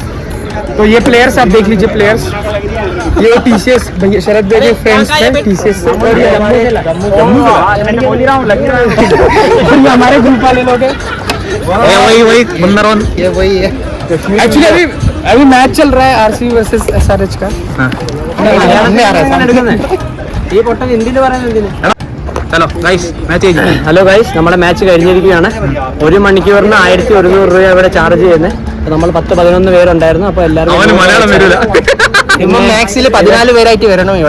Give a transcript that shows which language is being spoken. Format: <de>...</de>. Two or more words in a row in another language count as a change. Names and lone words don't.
<hi>तो ये प्लेयर्स आप देख लीजिए, प्लेयर्स ये TCS भैया शरद भैया फ्रेंड्स थे TCS से, और ये हमारे ग्रुप वाले लोग हैं। वही मुन्नरोन, ये वही है। एक्चुअली अभी मैच चल रहा है RCB वर्सेस SRH का।</hi> <en>hello guys,</en> <ml>നമ്മുടെ മാച്ച് കഴിഞ്ഞിരിക്കുകയാണ്. 1 മണിക്കൂറിന് 1100 രൂപ ഇവിടെ ചാർജ് ചെയ്യുന്നത്. നമ്മൾ 10-11 പേരുണ്ടായിരുന്നു. അപ്പൊ എല്ലാവരും മാക്സിൽ 14 പേരായിട്ട് വരണം ഇവിടെ.</ml>